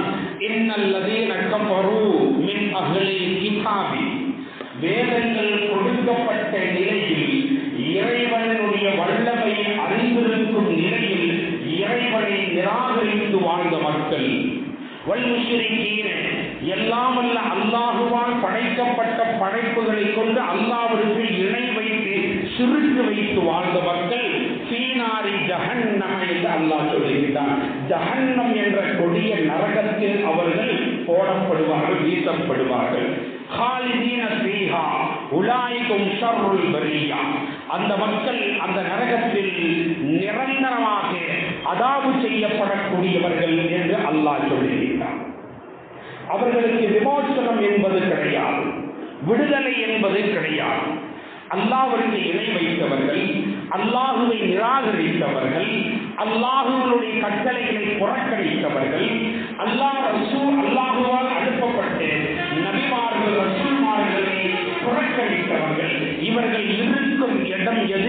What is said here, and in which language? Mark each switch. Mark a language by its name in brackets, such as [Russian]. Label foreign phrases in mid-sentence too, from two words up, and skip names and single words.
[Arabic] إن الذين كفروا من أهل الكتاب, [Tamil] வேதங்கள் கொடுக்கப்பட்ட நிலையில் இறைவனுடைய வல்லமை அறிந்திருக்கும் நிலையில் இறைவனை நிராகரித்து வாழ்ந்த மக்கள், வல்முஷ்ரிகீன, எல்லாம் வல்ல அல்லாஹுவால் படைக்கப்பட்ட படைப்புகளை கொண்டு அல்லாஹ்விற்கு இணை வைத்து சிறுக்கு வைத்து வாழ்ந்த மக்கள், [Arabic] في نار جهنم [Tamil] என்று அல்லாஹ் சொல்லுகிறான். ஜஹன்னம் என்ற கொடிய நரகத்தில் அவர்கள் போடப்படுவார்கள், வீசப்படுவார்கள். [Arabic] خالدين فيها أولئك هم شر البرية, [Tamil] அந்த மக்கள் அந்த நரகத்தில் நிரந்தரமாக அதாபு செய்யப்படக்கூடியவர்கள் என்று அல்லாஹ் சொல்லுகிறார். அவர்களுக்கு விமோசனம் என்பது கிடையாது, விடுதலை என்பது கிடையாது. அல்லாஹ்விற்கு இணை வைத்தவர்கள், அல்லாஹுவை நிராகரித்தவர்கள், அல்லாஹுவினுடைய கட்டளைகளை புறக்கணித்தவர்கள், அல்லாஹுவால் அனுப்பப்பட்ட நபிமார்கள் ரசூல்மார்களை புறக்கணித்தவர்கள், இவர்கள் இருக்கும் இடம் எது?